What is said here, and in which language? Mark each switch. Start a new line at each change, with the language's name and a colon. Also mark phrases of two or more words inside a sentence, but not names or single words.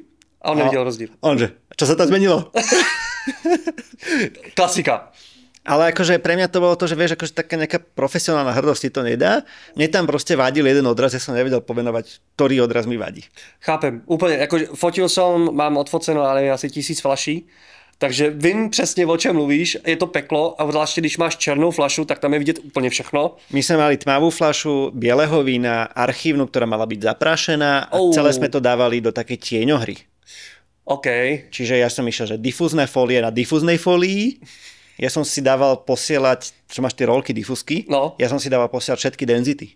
Slovak: A on nevidel rozdiel. On že, čo sa tam zmenilo? Klasika. Ale akože pre mňa to bolo to, že vieš, akože taká nejaká profesionálna hrdosť ti to nedá. Mne tam proste vadil jeden odraz, ja som nevedel pomenovať, ktorý odraz mi vadí. Chápem, úplne, akože fotil som, mám odfoceno,
Czech: ale asi 1000 flaší, takže vím přesně, o čem mluvíš, je to peklo a zvláště, když máš černou flašu, tak tam je vidět úplně všechno.
Slovak: My sme mali tmavú flašu bieleho vína, archívnu, ktorá mala byť zaprášená a celé sme to dávali do takej tieňohry. OK. Čiže ja som išiel, že difúzne fólie na difúznej fólii. Ja som si dával posielať, čo máš tie rolky difúzky, ja som si dával posielať všetky density.